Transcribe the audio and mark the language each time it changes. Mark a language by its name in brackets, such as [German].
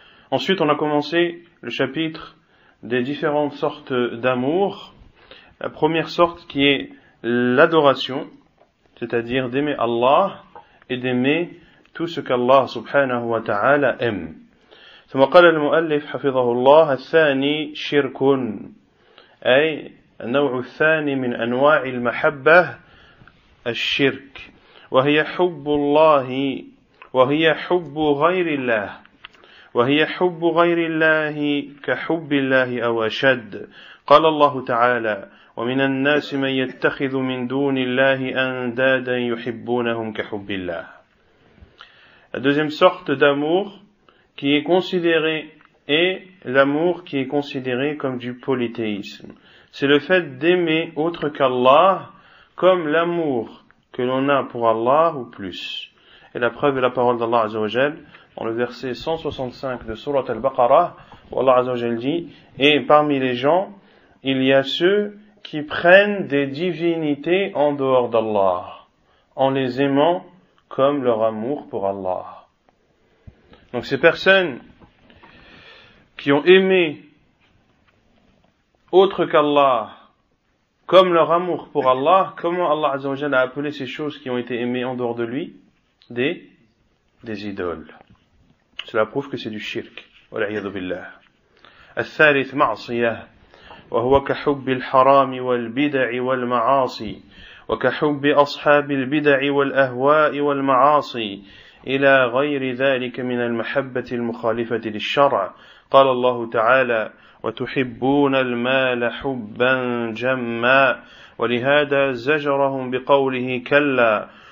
[French] Ensuite, on a commencé le chapitre des différentes sortes d'amour. La première sorte qui est l'adoration, c'est-à-dire d'aimer Allah et d'aimer tout ce qu'Allah subhanahu wa ta'ala aime. [Arabic] ثم قال المؤلف حفظه الله الثاني شرك أي النوع الثاني من أنواع المحبة الشرك وهي حب الله وهي حب غير الله وهي حب غير الله كحب الله أو أشد قال الله تعالى ومن الناس من يتخذ من دون الله أندادا يحبونهم كحب الله. [French] La deuxième sorte d'amour qui est considérée est l'amour qui est considéré comme du polythéisme. C'est le fait d'aimer autre qu'Allah comme l'amour que l'on a pour Allah ou plus. Et la preuve est la parole d'Allah Azza wa Jal dans le verset 165 de Surat Al-Baqarah où Allah Azza wa Jal dit « Et parmi les gens, il y a ceux qui prennent des divinités en dehors d'Allah, en les aimant comme leur amour pour Allah. » Donc ces personnes qui ont aimé autre qu'Allah comme leur amour pour Allah, comment Allah Azza wa Jalla a appelé ces choses qui ont été aimées en dehors de lui? Des idoles. Cela prouve que c'est du shirk. [Arabic] Wal'iyadu billah. الثالث معصية وهو كحب الحرام والبدع والمعاصي وكحب أصحاب البدع والأهواء والمعاصي إلى غير ذلك من المحبة المخالفة للشرع. قال الله تعالى: وتحبون المال حبا جما، ولهذا زجرهم بقوله كلا.